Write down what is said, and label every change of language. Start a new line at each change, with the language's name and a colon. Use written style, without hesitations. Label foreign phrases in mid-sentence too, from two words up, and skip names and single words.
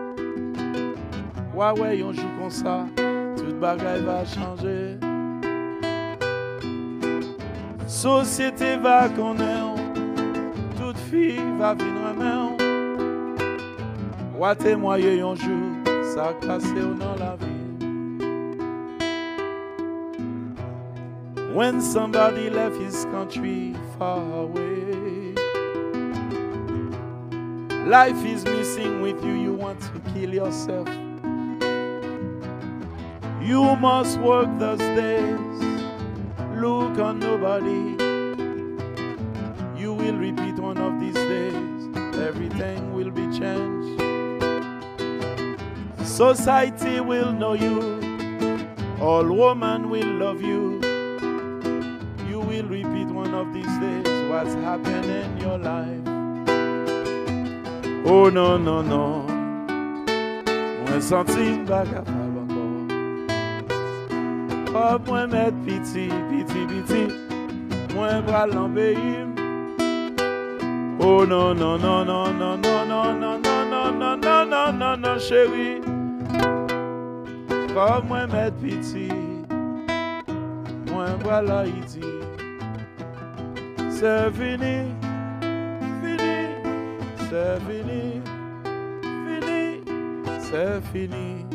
French: Ouais, on joue comme ça, toute bagaille va changer. Société va connaître, toute fille va venir main. Ouais, témoigner un jour, ça casse dans la vie.
English: When somebody left his country far away, life is missing with you, you want to kill yourself. You must work those days, look on nobody. You will repeat one of these days, everything will be changed. Society will know you, all women will love you. You will repeat one of these days what's happened in your life.
French: Oh non, non, non, moi senti pas capable encore. Oh, moi mettre piti, piti, piti, moi bras l'embellir. Oh non, non, non, non, non, non, non, non, non, non, non, non, non, non, non, chérie. Comme moi mettre piti, moi voilà ici. C'est fini, fini, c'est fini, fini, c'est fini.